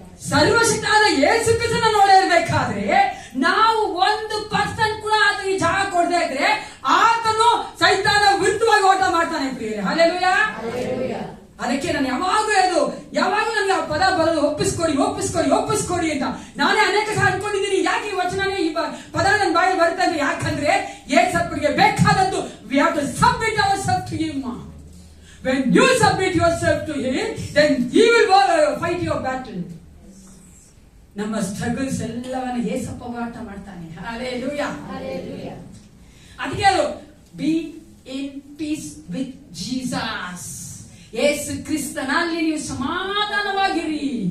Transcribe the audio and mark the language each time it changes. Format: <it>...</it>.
<kn>ಸರ್ವಶಕ್ತನಾದ ಯೇಸು ಕ್ರಿಸ್ತನ ನೋಡಿರ್ಬೇಕಾದ್ರೆ ನಾವು 1% ಕೂಡ ಆತನಿಗೆ ಜಾಗ ಕೊಡದೇ ಇದ್ರೆ ಆತನು ಸೈತಾನ ವಿರುದ್ಧವಾಗಿ ಓಟ ಮಾಡ್ತಾನೆ ಪ್ರಿಯರೇ. ಹಲ್ಲೆಲೂಯಾ. ಅದಕ್ಕೆ ನಾನು ಯಾವಾಗೂ ನನಗೆ ಆ ಪದ ಬರೋದು ಒಪ್ಪಿಸ್ಕೊಡಿ ಅಂತ ನಾನೇ ಅನೇಕ ಸಲ ಅನ್ಕೊಂಡಿದ್ದೀನಿ. ಯಾಕೆ ಈ ವಚನನೇ ಈ ಪದ ನನ್ನ ಬಾಯಿ ಬರುತ್ತೆ ಅಂದ್ರೆ, ಯಾಕಂದ್ರೆ ಯೇಸಪ್ಪನಿಗೆ ಬೇಕಾದದ್ದು</kn> <en>we have to submit ourselves to him. When you submit yourself to him, then he will fight your battle.</en> <kn>ನಮ್ಮ ಸ್ಟ್ರಗಲ್ಸ್ ಎಲ್ಲವನ್ನ ಯೇಸಪ್ಪ ಹೋರಾಟ ಮಾಡ್ತಾನೆ. ಹಲ್ಲೆಲೂಯಾ. ಅದಕ್ಕೆ</kn> <en>Be in peace with Jesus.</en> <kn>ಯೇಸು ಕ್ರಿಸ್ತನಲ್ಲಿ ನೀವು ಸಮಾಧಾನವಾಗಿರಿ.</kn>